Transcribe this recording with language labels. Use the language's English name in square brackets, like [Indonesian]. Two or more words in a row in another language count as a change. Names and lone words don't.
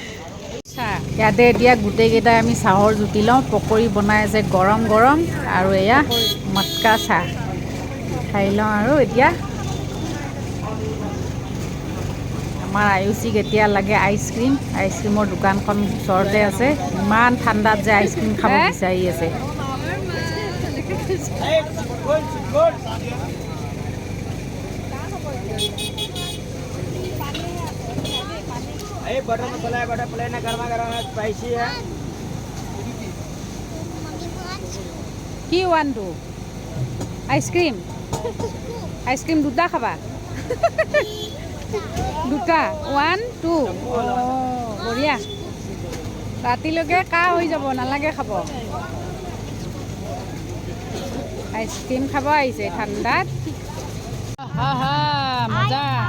[Assamese] চাহ ইয়াতে এতিয়া গোটেইকেইটাই আমি চাহৰ জুতি লওঁ পকৰি বনাই আছে গৰম গৰম আৰু এয়া মটকা চাহ খাই লওঁ আৰু এতিয়া আমাৰ আয়ুষিক এতিয়া লাগে আইচক্ৰীমৰ দোকানখন ওচৰতে আছে ইমান ঠাণ্ডাত যে আইচক্ৰীম খাব বিচাৰি আছে [Hindi] बटर मसाला है, बटर प्लेन है, गर्मा गर्म है, स्पाइसी है। [Assamese] কি [English] one two [Assamese] আইচক্ৰীম দুটা খাবা দুটা 1 2 বঢ়িয়া ৰাতিলৈকে কাহ হৈ যাব নালাগে খাব আইচক্ৰীম খাব আহিছে ঠাণ্ডাত মজা